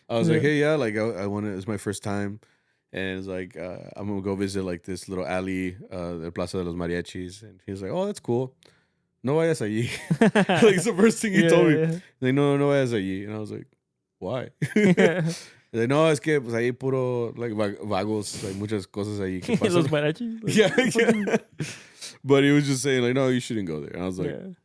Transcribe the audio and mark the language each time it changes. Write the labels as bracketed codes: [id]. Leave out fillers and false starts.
[en] I was like, hey, yeah, like I want to. It's my first time, and it's like I'm gonna go visit like this little alley, the Plaza de los Mariachis, and he was like, oh, that's cool. No vayas allí. Like it's the first thing he told me. Yeah. Like no vayas allí, and I was like, why? [es] Like, no, es que pues ahí puro like vagos, like muchas cosas ahí que pasan. Los mariachis. [en] Yeah. But he was just saying like, no, you shouldn't go there. And I was like.